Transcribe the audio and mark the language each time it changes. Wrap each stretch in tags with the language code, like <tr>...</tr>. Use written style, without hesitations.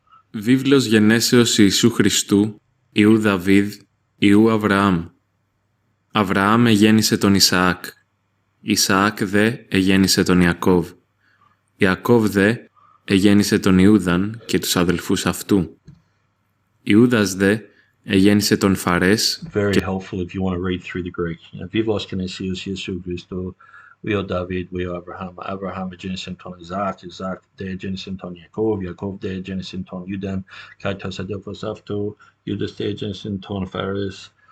<el>Βίβλος γενέσεως Ιησού Χριστού, Ιού Δαβίδ, Ιού Αβραάμ. Αβραάμ εγέννησε τον Ισαάκ. Ισαάκ δε εγέννησε τον Ιακώβ. Ιακώβ δε εγέννησε τον Ιούδαν και τους αδελφούς αυτού. Ιούδας δε εγέννησε τον Φαρές.</el> <en>Very helpful if you want to read through the Greek.</en> <el>Βίβλος γενέσεως Ιησού Χριστού, Ιού Δαβίδ, Ιού Αβραάμ. Αβραάμ εγέννησε τον Ισαάκ. Ισαάκ δε εγέννησε τον Ιακώβ. Ιακώβ δε εγέννησε τον Ιούδαν και τους αδελφούς αυτού. Ιούδας δε εγέννησε τον Φαρές.</el>